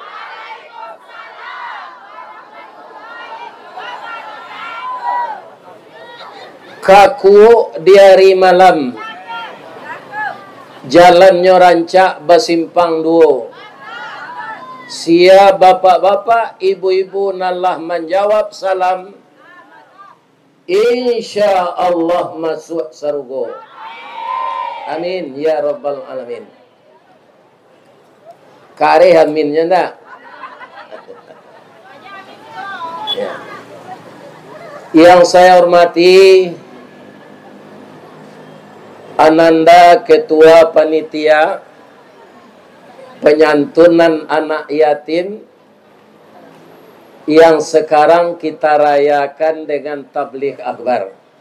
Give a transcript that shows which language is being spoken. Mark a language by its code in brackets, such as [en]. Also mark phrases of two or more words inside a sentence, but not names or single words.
[min] Kaku di hari malam, jalannya rancak basimpang duo. Sia bapak-bapak, ibu-ibu nalah menjawab salam. [ar] إن شاء الله [id] masuk surga. [ar] آمين يا رب العالمين. [id] Kare aminnya enggak? Ya. Yang saya hormati Ananda Ketua Panitia Penyantunan Anak Yatim yang sekarang kita rayakan dengan tabligh akbar.